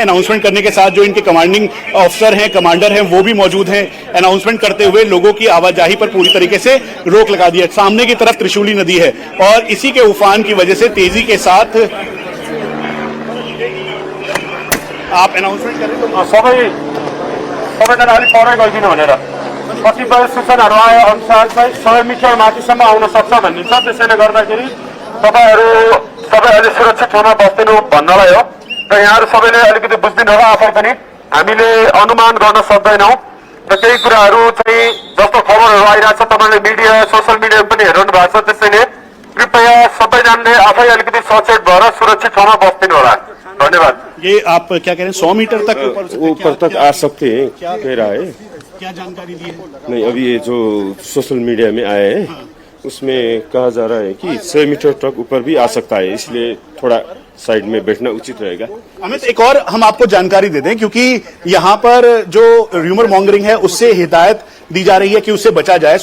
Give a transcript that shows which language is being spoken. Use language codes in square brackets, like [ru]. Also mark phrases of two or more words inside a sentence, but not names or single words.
[hi] अनाउंसमेंट करने के साथ जो इनके कमांडिंग ऑफिसर हैं, कमांडर हैं, वो भी मौजूद हैं। अनाउंसमेंट करते हुए लोगों की आवाजाही पर पूरी तरीके से रोक लगा दी है। सामने की तरफ त्रिशूली नदी है और इसी के उफान की वजह से तेजी के साथ आप अनाउंसमेंट करें तो [ne] सबैजना अलिक परै गइदिनु भनेर कतिपय सूचनाहरू आए अनुसार चाहिँ 100 मिटर माथिसम्म आउन सक्छ भनिन्छ। त्यसैले गर्दाखेरि तपाईँहरू सबै अहिले सुरक्षित ठाउँमा बस्दिनु भन्नलाई हो। र यहाँहरू सबैले अलिकति बुझ्दिनु होला, आफै पनि हामीले अनुमान गर्न सक्दैनौँ र केही कुराहरू चाहिँ जस्तो खबरहरू आइरहेछ, तपाईँले मिडिया, [en] social media [ne] पनि हेरिरहनु भएको छ। त्यसैले कृपया सबैजनाले आफै अलिकति सचेत भएर सुरक्षित ठाउँमा बस्दिनु होला। धन्यवाद। [hi] ये आप क्या कह रहे हैं, 100 मीटर तक ऊपर तक आ सकते हैं, कह रहा है। क्या जानकारी दी है? नहीं, अभी ये जो [en] social media [hi] में आया है उसमें कहा जा रहा है कि 100 मीटर तक ऊपर भी आ सकता है, इसलिए थोड़ा साइड में बैठना उचित रहेगा। अमित, एक और हम आपको जानकारी दे दें, क्योंकि यहाँ पर जो [en] rumour mongering [hi] है उससे हिदायत दी जा रही है कि उससे बचा जाए।